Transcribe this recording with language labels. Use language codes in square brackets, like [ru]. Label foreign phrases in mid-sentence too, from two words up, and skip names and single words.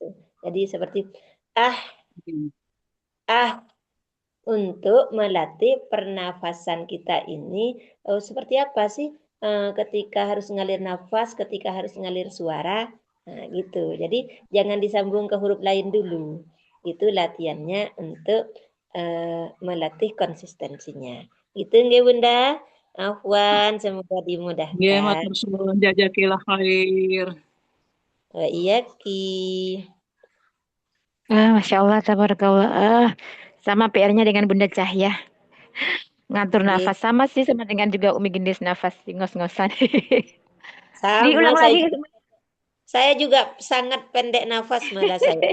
[id] Jadi seperti untuk melatih pernafasan kita ini seperti apa sih ketika harus ngalir nafas, ketika harus ngalir suara. Nah, gitu. Jadi jangan disambung ke huruf lain dulu. Itu latihannya untuk melatih konsistensinya. Itu nggih Bunda. Afwan, semoga dimudahkan. [jv] Nggih, matur suwun, [ar] جزاك الله خير. وإياكِ. ما شاء الله، تبارك الله. [id] Sama PR-nya dengan Bunda Cahya. Ngatur nafas sama sih, sama dengan juga Umi Gendis nafas ngos-ngosan. Sama, Diulang lagi. Saya juga sangat pendek nafas malah saya.